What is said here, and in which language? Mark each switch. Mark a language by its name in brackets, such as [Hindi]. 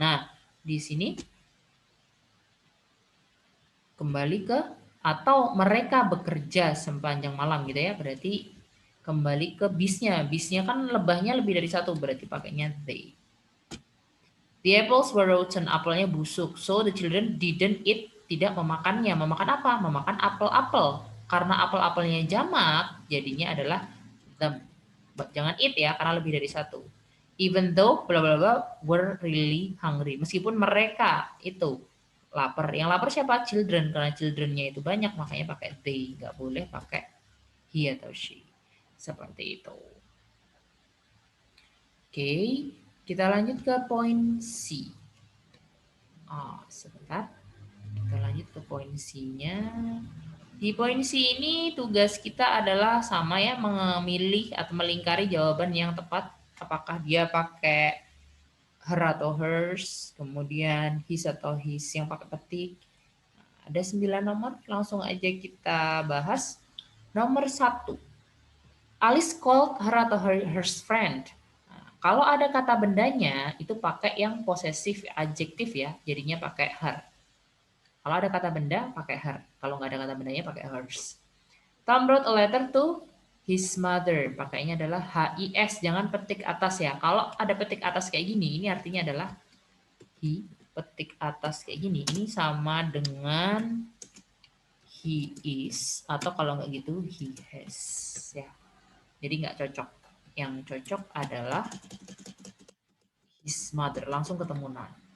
[Indonesian] Nah, di sini kembali ke atau mereka bekerja sepanjang malam gitu ya. Berarti kembali ke bisnya. Bisnya kan lebahnya lebih dari satu, berarti pakainya they. [English] The apples were rotten, [Indonesian] apelnya busuk. [English] So the children didn't eat, [Indonesian] tidak memakannya. Memakan apa? Memakan apel-apel. Karena apel-apelnya jamak, jadinya adalah them. Jangan eat ya, karena lebih dari satu. [English] Even though bla bla bla were really hungry. [Indonesian] Meskipun mereka itu lapar. Yang lapar siapa? Children. Karena childrennya itu banyak, makanya pakai they. Nggak boleh pakai he atau she. Seperti itu. Oke, kita lanjut ke poin C. Sebentar. Kita lanjut ke poin C-nya. Di poin C ini tugas kita adalah sama ya, memilih atau melingkari jawaban yang tepat. Apakah dia pakai her atau hers, kemudian his atau his yang pakai petik. Ada 9 nomor, langsung aja kita bahas. Nomor 1, [English] Alice called her atau hers friend. [Indonesian] Kalau ada kata bendanya, itu pakai yang posesif adjektif ya, jadinya pakai her. Kalau ada kata benda, pakai her. Kalau nggak ada kata bendanya, pakai hers. [English] Tom wrote a letter to his mother. [Indonesian] Pakainya adalah HIS, jangan petik atas ya. Kalau ada petik atas kayak gini, ini artinya adalah he, petik atas kayak gini. Ini sama dengan he is, atau kalau nggak gitu, he has. Ya. Jadi nggak cocok. Yang cocok adalah his mother, langsung ketemu noun.